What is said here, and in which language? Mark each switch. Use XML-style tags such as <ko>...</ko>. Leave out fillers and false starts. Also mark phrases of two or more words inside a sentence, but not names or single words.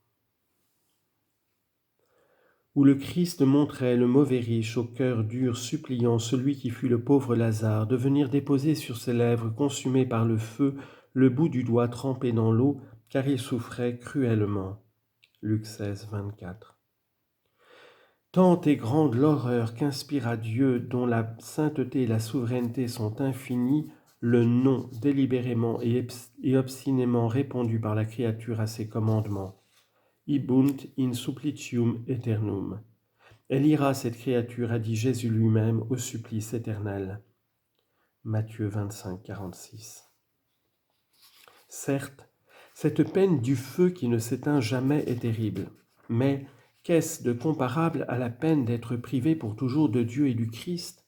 <fr>Où le Christ montrait le mauvais riche au cœur dur suppliant celui qui fut le pauvre Lazare de venir déposer sur ses lèvres consumées par le feu le bout du doigt trempé dans l'eau, car il souffrait cruellement. Luc 16, 24. Tant est grande l'horreur qu'inspire Dieu, dont la sainteté et la souveraineté sont infinies, le non délibérément et obstinément répondu par la créature à ses commandements.</fr> <la>Ibunt in supplicium aeternum.</la> <fr>Elle ira, cette créature, a dit Jésus lui-même, au supplice éternel. Matthieu 25, 46. Certes, cette peine du feu qui ne s'éteint jamais est terrible, mais qu'est-ce de comparable à la peine d'être privé pour toujours de Dieu et du Christ?</fr>